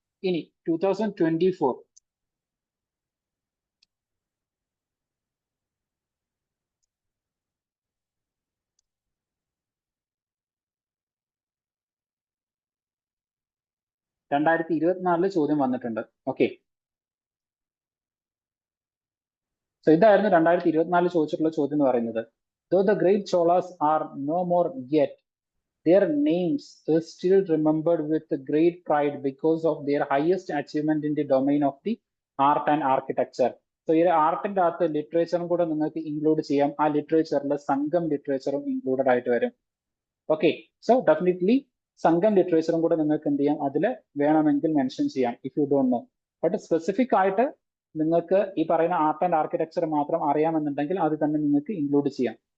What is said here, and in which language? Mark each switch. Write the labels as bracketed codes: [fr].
[ml] ഇനി 2024 2024 ചോദ്യം വന്നിട്ടുണ്ട്. ഓക്കെ, സോ ഇതായിരുന്നു 2024 ചോദിച്ചിട്ടുള്ള ചോദ്യം എന്ന് പറയുന്നത്. [en] Though the great Cholas are no more yet, their names is still remembered with great pride because of their highest achievement in the domain of the art and architecture. [ml] So ഈ ആർട്ടിന്റെ അകത്ത് ലിറ്ററേച്ചറും കൂടെ നിങ്ങൾക്ക് include ചെയ്യാം. ആ ലിറ്ററേച്ചറിൽ സംഘം ലിറ്ററേച്ചറും included ആയിട്ട് വരും. Okay, so definitely സംഘം ലിറ്ററേച്ചറും കൂടെ നിങ്ങൾക്ക് എന്ത് ചെയ്യാം, അതിൽ വേണമെങ്കിൽ മെൻഷൻ ചെയ്യാം [en] If you don't know. [ml] But specific ആയിട്ട് നിങ്ങൾക്ക് ഈ പറയുന്ന ആർട്ട് ആൻഡ് ആർക്കിടെക്ചർ മാത്രം അറിയാമെന്നുണ്ടെങ്കിൽ അത് തന്നെ നിങ്ങൾക്ക് ഇൻക്ലൂഡ് ചെയ്യാം.